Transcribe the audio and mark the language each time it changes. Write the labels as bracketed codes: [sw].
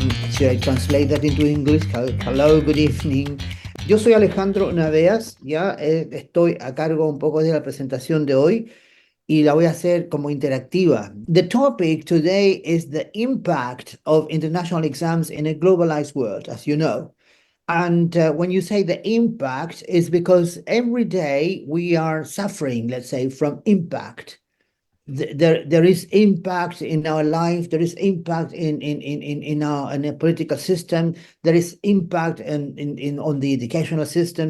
[en] Should I translate that into English? Hello, good evening. [es] Yo soy Alejandro Naveas, ya estoy a cargo un poco de la presentación de hoy y la voy a hacer como interactiva. [en] The topic today is the impact of international exams in a globalized world, as you know. And when you say the impact, is because every day we are suffering, let's say, from impact. There is impact in our life, there is impact in a political system, there is impact in on the educational system.